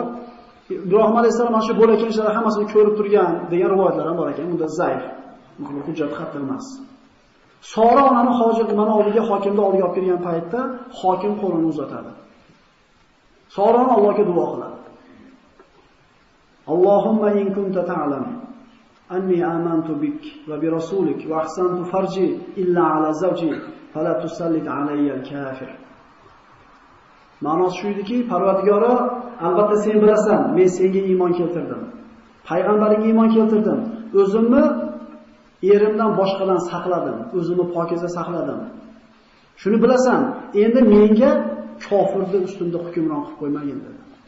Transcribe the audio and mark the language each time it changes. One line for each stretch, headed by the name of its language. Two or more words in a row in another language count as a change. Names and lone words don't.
Uzbek: Ibrohim alayhisalom mana shu bo'layotgan ishlar hammasini ko'rib turgan degan rivoyatlar ham bor ekan. Unda zaif. Bu hujjat xat emas. Sora onani hojat mana oldiga hokimni oldiga olib kelgan paytda hokim qo'lini uzatadi. Sora Allohga duo qiladi.
Arabic: اللهم إن كنت تعلم أني آمنت بك وبرسولك وأحصنت فرجي إلا على زوجي فلا تسلط علي الكافر.
Uzbek: Ma'nosi shu ediki, Parvardigoro, albatta sen bilasan, men senga iymon keltirdim. Payg'ambaringga iymon keltirdim. O'zimni erimdan boshqadan saqladim, o'zimni pokiza saqladim. Shuni bilasan, endi menga kofirni ustimda hukmron qilib qo'ymagin dedi.